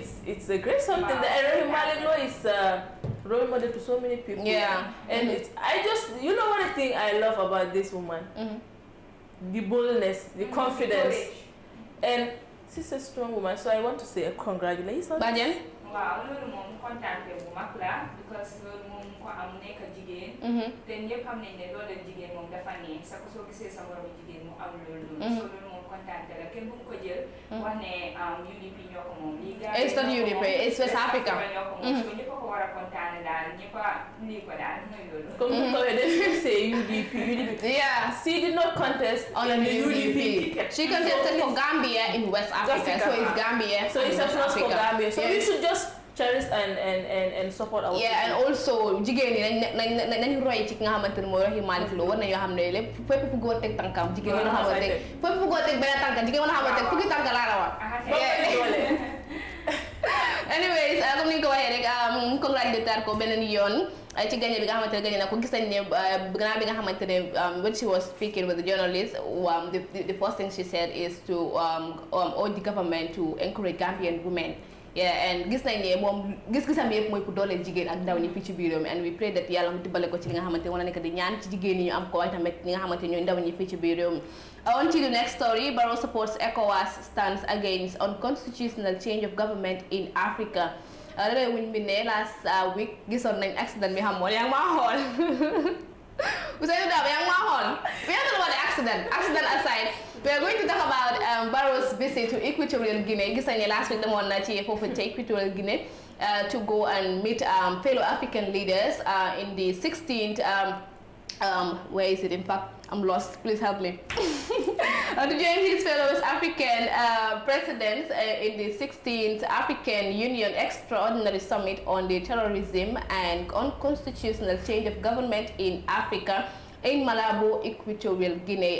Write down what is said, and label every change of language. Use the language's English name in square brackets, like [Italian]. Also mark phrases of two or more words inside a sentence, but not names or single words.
[English] it's a great something. That Malino is role model to so many people. Yeah. And I just one thing I love about this woman, the boldness, the confidence, and she's a strong woman. So I want to say congratulations. Bajen. [Wolof] Wow, loolu moom kontaan bu mag la because loolu moom ko am nekk jigéen. te ñëpp xam nañ ne loolu jigéen moom dafa neex sa ko soo gisee sa moromu jigéen mu am loolu. so loolu moom kontaan la kenn bu mu ko jël. wax ne UDP ñoo ko moom. [English] It's not UDP, it's West Africa. [Wolof] ñoo ko moom so ñëpp a ko war a kontaan daal ñëpp a lii ko daal mooy loolu. [French] Comme vous savez, [English] they should say UDP. Yeah. She did not contest on the UDP ticket. She contested for Gambia in West Africa. So it's Gambia. So it's a plus for Gambia. So we should just cherish and support our people. And also [Wolof] jigéen ñi nañu roy ci nga xamante ne mooy waxi Malick Lo war nañoo xam ne lépp fépp fu góor teg tànkam jigéen ñi nga xamante ne fépp fu góor teg benn tànkam jigéen ñi nga xamante ne fukki tànk laa la wax. Anyways comme ni nga ko waxee rek mu congratulator ko beneen yoon ci gagné bi nga xamante ne gagné na ko gis nañ ne gannaaw bi nga xamante ne [English] when she was speaking with the journalists the first thing she said is to urge the government to encourage Gambian women. Yeah, and [Wolof] gis nañ ne moom gis-gisam yëpp mooy pour dooleel jigéen ak ndaw ñi fii ci biir réew mi [English] and we pray that [Wolof] yàlla mu dimbale ko ci li nga xamante ne war na nekk di ñaan ci jigéen ñi ñu am ko waaye tamit ñi nga xamante ne ñooy ndaw ñi fii ci biir réew mi. [English] On to the next story, Barrow supports ECOWAS stance against unconstitutional change of government in Africa. [Wolof] Réew mi bi ne [English] last week [Wolof] gisoon nañ accident bi xam moon yaa ngi maa xool Ousainou Darboe yaa ngi maa xool [English] we have to know about the accident aside. We are going to talk about Barrow's visit to Equatorial Guinea. [Wolof] Gis nañ ne [English] last week [Wolof] demoon na ci foofu ci [English] Equatorial Guinea to go and meet fellow African leaders in the 16th where is it? In fact, I'm lost. Please help me. To join his fellow African presidents in the 16th African Union Extraordinary Summit on the Terrorism and Unconstitutional Change of Government in Africa in Malabo, Equatorial Guinea.